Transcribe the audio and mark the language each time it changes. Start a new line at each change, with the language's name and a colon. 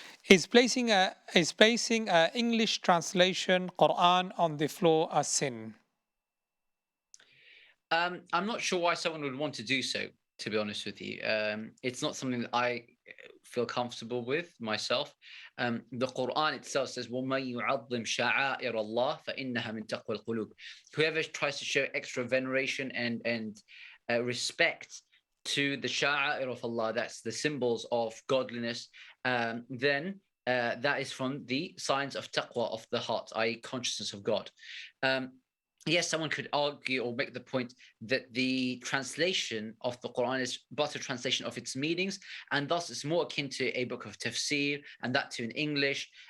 English: Is placing a English translation Quran on the floor a sin? I'm not sure why someone would want to do so, to be honest with you. It's not something that I feel comfortable with myself. The Quran itself says,
Arabic: وَمَن يُعَظِّمْ شَعَائِرَ اللَّهِ فَإِنَّهَا مِن تَقْوَى الْقُلُوبِ.
English: Whoever tries to show extra veneration and respect to the sha'a'ir of Allah, that's the symbols of godliness, then that is from the signs of taqwa of the heart, i.e. consciousness of God. Yes, someone could argue or make the point that the translation of the Quran is but a translation of its meanings, and thus it's more akin to a book of tafsir, and that too in English.